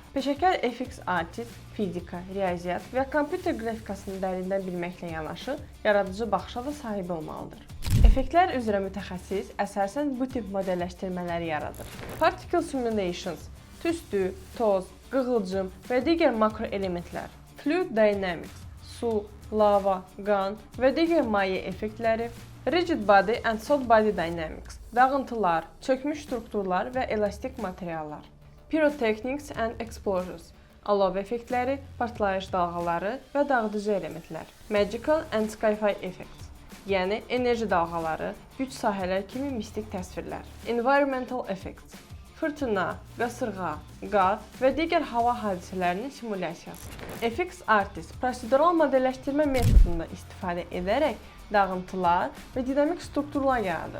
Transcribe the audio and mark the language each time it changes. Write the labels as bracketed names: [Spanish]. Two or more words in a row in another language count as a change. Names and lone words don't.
[Azerbaijani] Peşəkar FX Artist fizika, riyaziyyat və kompüter qrafikasını dərindən bilməklə yanaşı, yaradıcı baxışa da sahib olmalıdır. Effektlər üzrə mütəxəssis əsasən bu tip modelləşdirmələri yaradır. [English] Particle simulations, [Azerbaijani] tüstü, toz, qığılcım və digər makro elementlər, [English] fluid dynamics, [Azerbaijani] su, lava, qan və digər maye effektləri, [English] rigid body and solid body dynamics, [Azerbaijani] dağıntılar, çökmüş strukturlar və elastik materiallar, [English] pyrotechnics and explosions, [Azerbaijani] alov effektləri, partlayış dalğaları və dağıdıcı elementlər, [English] magical and sci-fi effects, [Azerbaijani] yəni enerji dalğaları, güc sahələr kimi mistik təsvirlər, [English] environmental effects, [Azerbaijani] fırtına, qasırğa, qar və digər hava hadisələrinin simulyasiyası. FX Artist prosedural modelləşdirmə metodundan istifadə edərək dağıntılar və dinamik strukturlar yaradır.